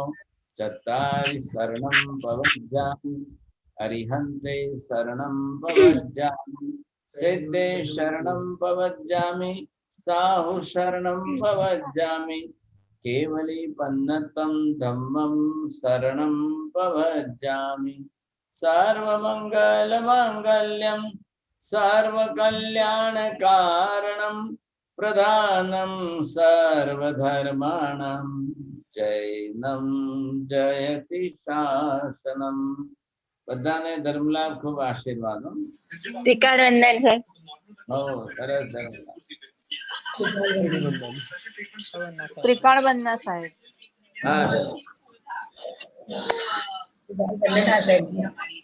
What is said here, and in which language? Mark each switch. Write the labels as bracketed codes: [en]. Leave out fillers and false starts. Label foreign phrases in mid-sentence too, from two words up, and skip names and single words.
[pra] चत्तारि शरणं पवज्जामि अरिहन्ते शरणं पवज्जामि सिद्धे शरणं पवज्जामि साहु शरणं पवज्जामि केवलीपन्नतं धम्मं शरणं प्रव्रजामि। [sa] सर्वमङ्गलमाङ्गल्यं सर्वकल्याणकारणं प्रधानं सर्वधर्माणां जैनं जयति शासनम। [gu] બધાને ધર્મલાભ ખૂબ આશીર્વાદો। ત્રિકાળવંદન સાહેબ। સરસ ધર્મલાભ। ત્રિકાળવંદન સાહેબ। હા સાહેબ।